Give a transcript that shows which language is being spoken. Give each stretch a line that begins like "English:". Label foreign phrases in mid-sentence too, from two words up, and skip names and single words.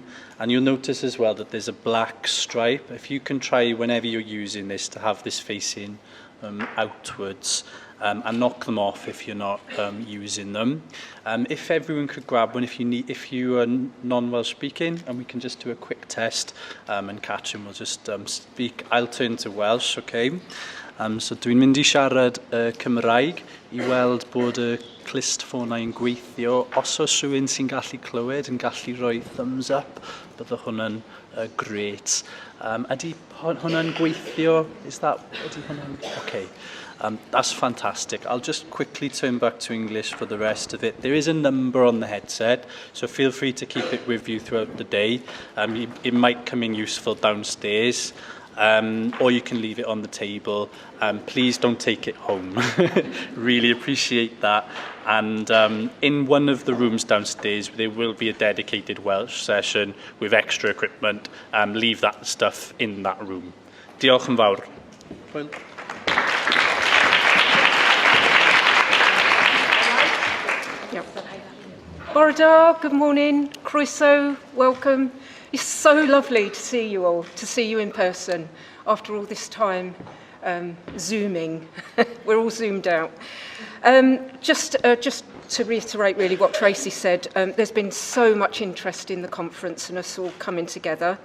English: And you'll notice as well that there's a black stripe. If you can try whenever you're using this to have this facing outwards, and knock them off if you're not using them. If everyone could grab one, if you are non-Welsh speaking, and we can just do a quick test, and Catherine will just speak. I'll turn to Welsh, okay?
Welsh: So dwi'n mynd I siarad Cymraeg I weld bod y clust ffonau'n gweithio. Os oes rhywun sy'n gallu clywed yn gallu rhoi
English: thumbs up,
Welsh: bydde hwnna'n great. Ydy hwnna'n gweithio? Ydy hwnna'n...
English: Okay. That's fantastic. I'll just quickly turn back to English for the rest of it. There is a number on the headset, so feel free to keep it with you throughout the day. It might come in useful downstairs, or you can leave it on the table. Please don't take it home. Really appreciate that. And in one of the rooms downstairs, there will be a dedicated Welsh session with extra equipment. Leave that stuff in that room.
Welsh: Diolch yn fawr. Well. Bore da,
English: good morning, croeso, welcome. It's so lovely to see you all, to see you in person after all this time Zooming. We're all zoomed out. Just to reiterate really what Tracy said, there's been so much interest in the conference and us all coming together.